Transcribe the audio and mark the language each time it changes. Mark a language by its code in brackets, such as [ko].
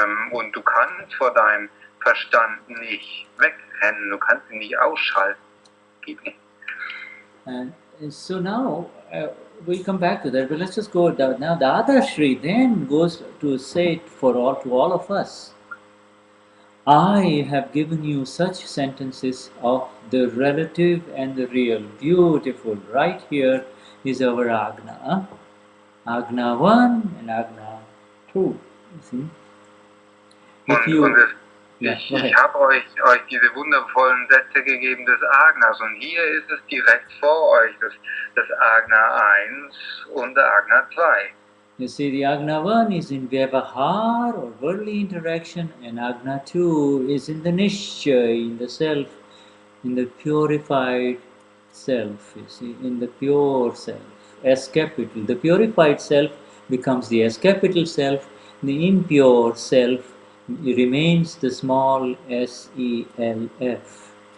[de] Und du kannst vor deinem Verstand nicht wegrennen, du kannst ihn nicht ausschalten. Geht nicht. [en] And so now we'll come back to that, but let's just go down. Now Dadashri then goes to say to all of us, I have given you such sentences of the relative and the real. Beautiful. Right here is our Agna. Agna 1 and Agna 2. You see? [de] Ich habe euch diese wundervollen Sätze gegeben des Agnas und hier ist es direkt vor euch, das Agna 1 und der Agna 2. [en] You see, the Agna 1 is in Vyavahar or worldly interaction, and Agna 2 is in the Nishchay, in the self, in the purified self, you see, in the pure self, S capital. The purified self becomes the S capital self, the impure self remains the small S-E-L-F.